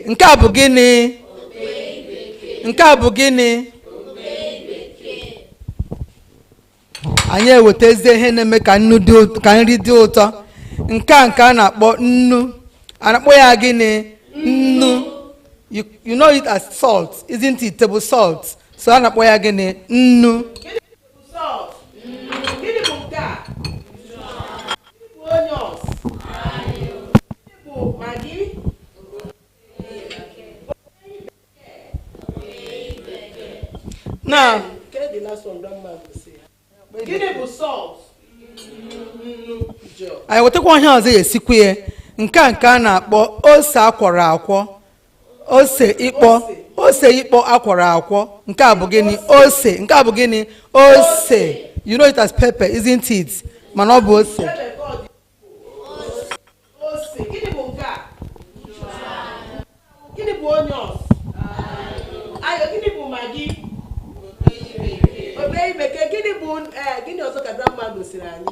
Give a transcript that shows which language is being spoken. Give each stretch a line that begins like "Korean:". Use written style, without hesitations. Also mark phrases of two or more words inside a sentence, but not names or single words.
Igbo: Nke a bụ gịnị nke a bụ gịnị anyị ewetazie ihe na-eme ka nri dị ụtọ. Nke a na-akpọ nnu. A na-akpọ ya gịnị nnu.
English: You know it as salt, isn't it? Table salt.
Igbo: So a na-akpọ ya gịnị nnu. Gịnị bụ salt? Gịnị bụ nke a? Gịnị bụ onions? Gịnị bụ Maggi? Now, gịnị bụ salt? anyị wetakwa ihe ọzọ ya esikwa ya. Nke a na-akpọ ose akwọrọ akwọ, ose ịkpọ akwọrọ akwọ. Nke a bụ gịnị ose. Nke a bụ gịnị ose.
English: You know it as pepper, isn't it?
Igbo: Mana ọ bụ ose. Gịnị bụ nke a? Gịnị bụ onions? Ayo. Gịnị bụ Maggi? Obey bekee. Gịnị bụ gịnị ọzọ ka grandma gosiri anyị?